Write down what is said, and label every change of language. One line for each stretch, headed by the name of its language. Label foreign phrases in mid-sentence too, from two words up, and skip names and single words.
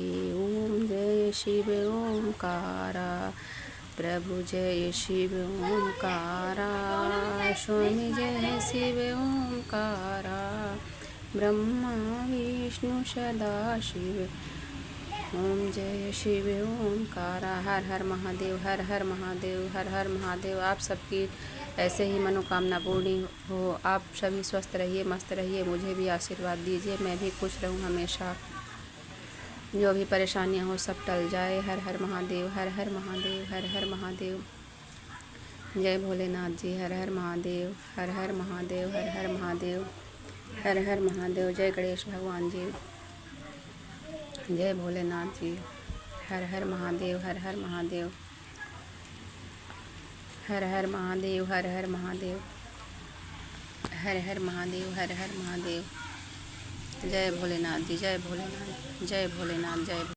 Hindi: ओम जय शिव ओमकारा, प्रभु जय शिव ओमकारा, स्वामी जय शिव ओमकारा, ब्रह्मा विष्णु सदा शिव। ओम जय शिव ओमकारा। हर हर महादेव, हर हर महादेव, हर हर महादेव। आप सबकी ऐसे ही मनोकामना पूर्ण हो। आप सभी स्वस्थ रहिए, मस्त रहिए, मुझे भी आशीर्वाद दीजिए, मैं भी खुश रहूं हमेशा। जो भी परेशानियां हो सब टल जाए। हर हर महादेव, हर हर महादेव, हर हर महादेव। जय भोलेनाथ जी, हर हर महादेव, हर हर महादेव, हर हर महादेव, हर हर महादेव। जय गणेश भगवान जी, जय भोलेनाथ जी, हर हर महादेव, हर हर महादेव, हर हर महादेव, हर हर महादेव, हर हर महादेव, हर हर महादेव। जय भोलेनाथ जी, जय भोलेनाथ, जय भोलेनाथ, जय